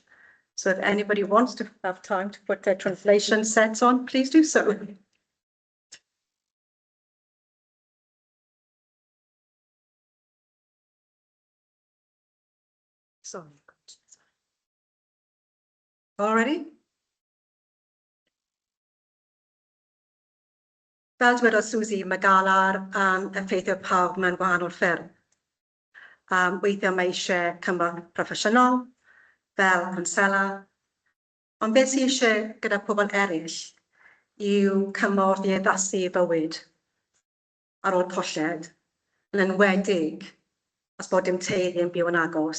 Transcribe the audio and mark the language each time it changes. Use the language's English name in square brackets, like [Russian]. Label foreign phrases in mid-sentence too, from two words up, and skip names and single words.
[English] So if anybody wants to have time to put their translation sets on, please do so. Sorry. All ready? [Welsh] Fel dwedodd Susie, mae gael ar effeithio pawb mewn gwahanol ffyrdd. Weithio mae eisiau cymorth proffesiynol, fel consela. Ond beth sydd eisiau gyda pobl eraill yw cymorth i addasu i bywyd ar ôl colled, yn enwedig os bod dim teulu yn byw yn agos.